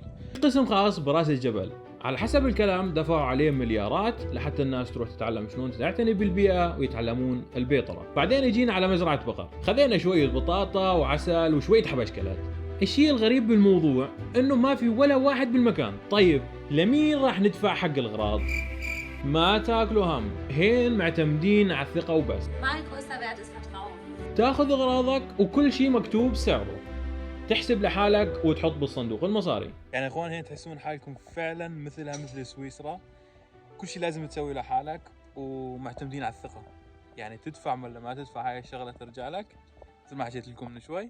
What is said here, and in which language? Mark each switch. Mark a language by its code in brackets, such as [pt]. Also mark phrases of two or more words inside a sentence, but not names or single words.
[ar] قسم خاص براس الجبل، على حسب الكلام دفعوا عليه مليارات لحتى الناس تروح تتعلم شلون تعتني بالبيئة ويتعلمون البيطرة. بعدين يجينا على مزرعة بقر، خذينا شوية بطاطا وعسل وشوية حبشكلات. الشيء الغريب بالموضوع انه ما في ولا واحد بالمكان. طيب لمين راح ندفع حق الاغراض؟ ما تاكلوا هم، هين معتمدين على الثقة وبس. [de] Mein größter Wert ist Vertrauen. [ar] تاخذ اغراضك وكل شيء مكتوب سعره، تحسب لحالك وتحط بالصندوق المصاري. يعني يا اخوان هنا تحسون حالكم فعلا مثلها مثل سويسرا، كل شيء لازم تسوي لحالك ومعتمدين على الثقة. يعني تدفع ولا ما تدفع هاي الشغلة ترجع لك، مثل ما حكيت لكم من شوي.